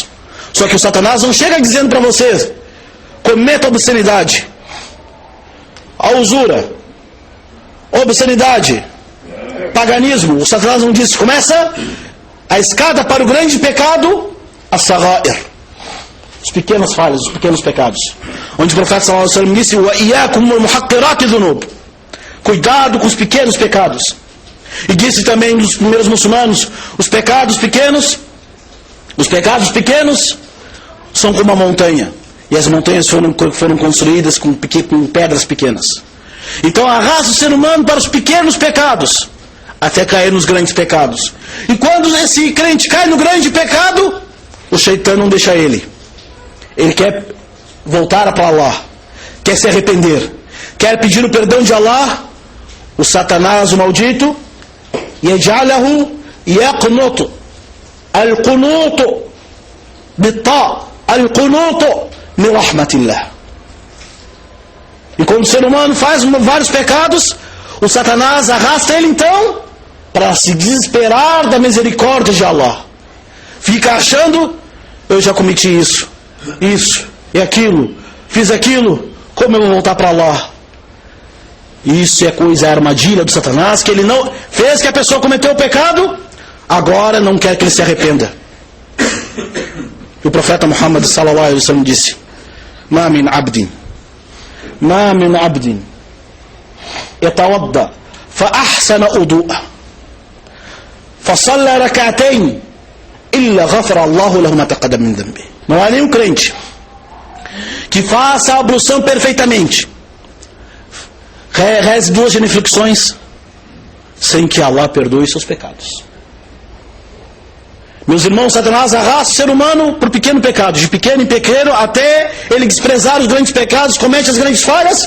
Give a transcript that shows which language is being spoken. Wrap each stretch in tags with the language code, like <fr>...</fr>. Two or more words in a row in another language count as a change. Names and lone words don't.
<pt>Só que o Satanás não chega dizendo para você, cometa obscenidade, a usura, obscenidade, paganismo. O Satanás não diz, começa a escada para o grande pecado, as-sagha'ir, os pequenos falhas, os pequenos pecados. Onde o profeta</pt> <ar>صلى الله عليه وسلم</ar> <pt>disse,</pt> <ar>وَإِيَّاكُمْ وَالْمُحَقِّرَاتِ ذُنُوبِ,</ar> <pt>cuidado com os pequenos pecados. E disse também dos primeiros muçulmanos, os pecados pequenos são como uma montanha, e as montanhas foram construídas com pedras pequenas. Então arrasta o ser humano para os pequenos pecados até cair nos grandes pecados. E quando esse crente cai no grande pecado, o Shaitan não deixa ele. Ele quer voltar para Allah, quer se arrepender, quer pedir o perdão de Allah. O Satanás, o maldito,</pt> <ar>يجعله يقنط القنوط بت القنوط من رحمة الله.</ar> <pt>E quando o ser humano faz vários pecados, o Satanás arrasta ele então para se desesperar da misericórdia de Allah. Fica achando: eu já cometi isso e aquilo, fiz aquilo, como eu vou voltar para Allah? Isso é armadilha do Satanás, que ele não fez que a pessoa cometeu o pecado, agora não quer que ele se arrependa. E o profeta Muhammad</pt> <ar>صلى الله عليه وسلم disse: ما من عبد يتوضأ فأحسن الوضوء فصلى ركعتين إلا غفر الله له ما تقدم من ذنبه.</ar> <pt>Não há nenhum crente que faça a ablução perfeitamente, reze 2 genuflexões, sem que Allah perdoe seus pecados. Meus irmãos, Satanás arrasta o ser humano por pequeno pecado, de pequeno em pequeno, até ele desprezar os grandes pecados, comete as grandes falhas.</pt>